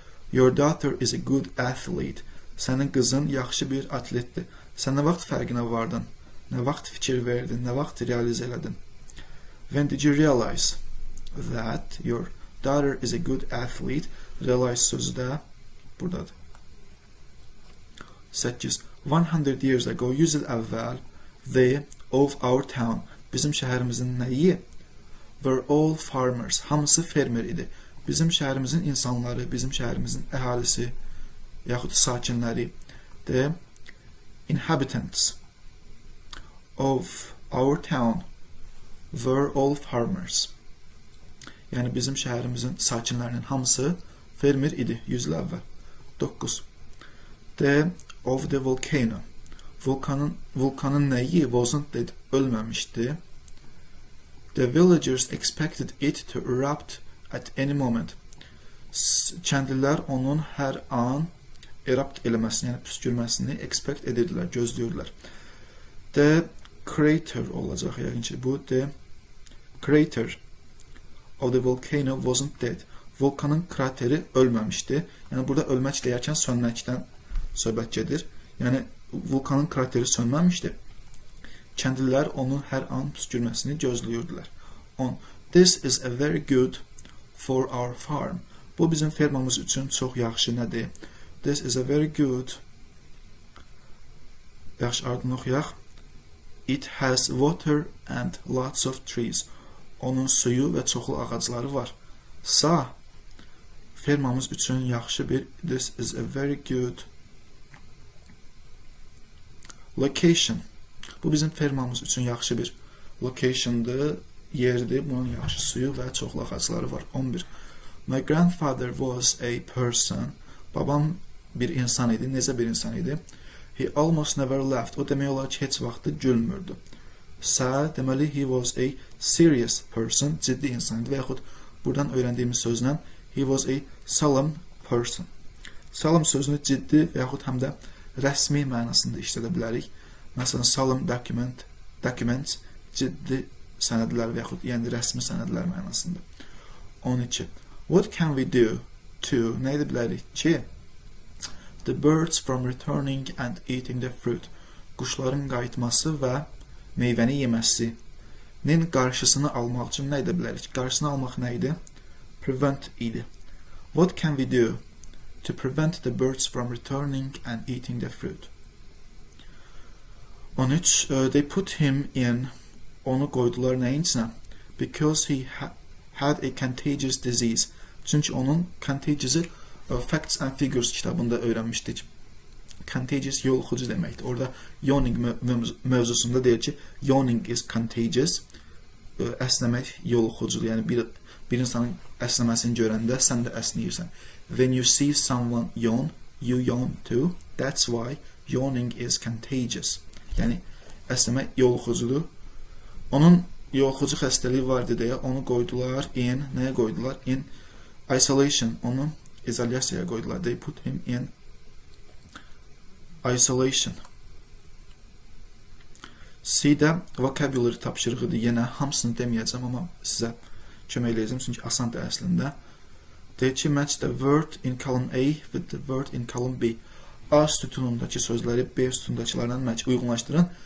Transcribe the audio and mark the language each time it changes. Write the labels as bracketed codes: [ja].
[en] Your daughter is a good athlete. [az] Sənin qızın yaxşı bir atletdir. Sən nə vaxt fərqinə vardın? Nə vaxt fikir verdin? Nə vaxt realizə elədin? [en] When did you realize that your daughter is a good athlete? [az] Realize sözü də buradadır. 8. [en] 100 years ago, [az] 100 il əvvəl, [en] they of our town, [az] bizim şəhərimizin nəyi? [en] Were all farmers, [az] hamısı fermer idi. Bizim şəhərimizin insanları, bizim şəhərimizin əhalisi, yaxud sakinləri, [en] the inhabitants of our town were all farmers. [az] Yəni bizim şəhərimizin sakinlərinin hamısı fermer idi 100 il əvvəl. [en] 9. The of the volcano. [az] Vulkanın nəyi? [en] Wasn't dead, [az] ölməmişdi. [en] The villagers expected it to erupt at any moment. [az] Kəndlilər onun hər an erupt eləməsini, yəni püskürməsini expect edirdilər, gözləyirdilər. [en] The crater [az] olacaq, yəqin ki bu [en] the crater of the volcano wasn't dead. [az] Vulkanın krateri ölməmişdi. Yəni burada ölmək deyərkən sönməkdən söhbət gedir. Yəni vulkanın krateri sönməmişdi. Kəndlilər onun hər an püskürməsini gözləyirdilər. 10. [en] This is a very good for our farm. [az] Bu bizim fermamız üçün çox yaxşı nədir? [en] This is a very good. [az] Yaxşı, ardını oxuyaq. [en] It has water and lots of trees. [az] Onun suyu və çoxlu ağacları var. Sağ. Fermamız üçün yaxşı bir. [en] This is a very good location. [az] Bu bizim fermamız üçün yaxşı bir locationdır, yerdir. Bunun yaxşı suyu və çoxlu ağacları var. 11. [en] My grandfather was a person. [az] Babam bir insan idi. Necə bir insan idi? [en] He almost never laughed. [az] O demək olar ki, heç vaxtı gülmürdü. Sağ, deməli, [en] he was a serious person. [az] Ciddi insan idi. Və yaxud buradan öyrəndiyimiz sözlə [en] he was a solemn person. [az] Solemn sözünü ciddi və yaxud həm də rəsmi mənasında işlədə bilərik. Məsələn, [en] solemn documents [az] ciddi sənədlər və yaxud yəni rəsmi sənədlər mənasında. 12. [en] What can we do to, [az] nə edə bilərik ki? [en] The birds from returning and eating the fruit. [az] Quşların qayıtması və meyvəni yeməsi.nin qarşısını almaq üçün nə edə bilərik? Qarşısını almaq nə idi? Prevent idi. [en] What can we do to prevent the birds from returning and eating the fruit? [az] 13. [en] They put him in, [tr] onu koydular neyin içine? [en] Because he had a contagious disease. [tr] Çünkü onun contagious'ı Facts and Figures kitabında öğrenmiştik. [az] Contagious yoluxucu deməkdir. Orada yawning mövzusunda deyir ki, [en] yawning is contagious. [az] Əsnəmək yoluxucudur. Yəni bir insanın əsnəməsini görəndə sən də əsnəyirsən. [en] When you see someone yawn, you yawn too. That's why yawning is contagious. [az] Yəni əsnəmək yoluxucudur. Onun yoluxucu xəstəliyi vardı deyə onu qoydular in, nəyə qoydular? [en] In isolation. [az] Onu izolyasiyaya qoydular. [en] They put him in isolation. [az] C-də vocabulary tapşırığıdır. Yenə hamısını deməyəcəm, amma sizə kömək eləyəcəm, çünki asandır əslində. Deyir ki, [en] match the word in column A with the word in column B. [az] A sütunundakı sözləri B sütunundakılarla uyğunlaşdırın.